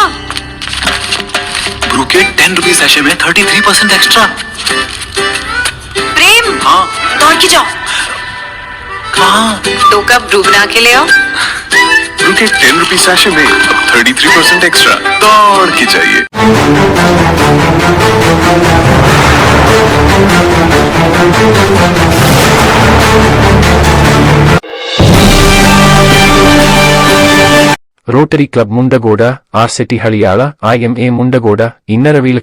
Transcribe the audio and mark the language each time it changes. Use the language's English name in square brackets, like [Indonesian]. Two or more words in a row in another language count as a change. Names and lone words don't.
[Hindi] ब्रू के 10 [English] rupees sachet [Hindi] में 33% एक्स्ट्रा। प्रेम, हाँ। दौड़ के जाओ, कहाँ? 2 कप ब्रू बना के ले आओ। ब्रू के 10 [English] rupees sachet [Hindi] में 33% एक्स्ट्रा। दौड़ के चाहिए। [Kannada] ರೋಟರಿ ಕ್ಲಬ್ ಮುಂಡಗೋಡ, ಆರ್ಸಿಟಿ ಹಳಿಯಾಳ, IMA ಮುಂಡಗೋಡ, ಇನ್ನರವೀಲ್